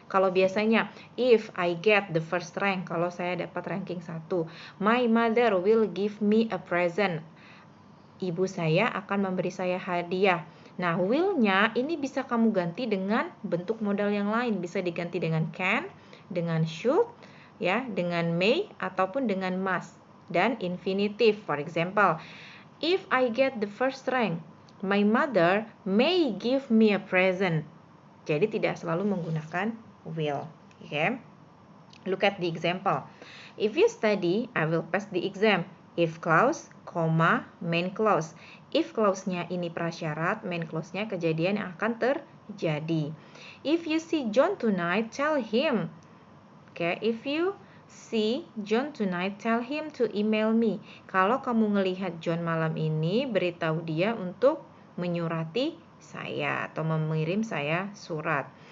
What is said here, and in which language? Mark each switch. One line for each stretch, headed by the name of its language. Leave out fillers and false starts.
Indonesian: Kalau biasanya
English: if I get the first rank,
Indonesian: kalau saya dapat ranking 1,
English: my mother will give me a present.
Indonesian: Ibu saya akan memberi saya hadiah. Nah, will-nya ini bisa kamu ganti dengan bentuk modal yang lain. Bisa diganti dengan can, dengan should, ya, dengan may, ataupun dengan must.
English: Dan infinitive, for example, if I get the first rank, my mother may give me a present.
Indonesian: Jadi tidak selalu menggunakan will.
English: Okay? Look at the example. If you study, I will pass the exam. If clause, main clause.
Indonesian: If clause-nya ini prasyarat, main clause-nya kejadian yang akan terjadi.
English: If you see John tonight, tell him. Okay, if you see John tonight, tell him to email me.
Indonesian: Kalau kamu ngelihat John malam ini, beritahu dia untuk menyurati saya atau mengirim saya surat.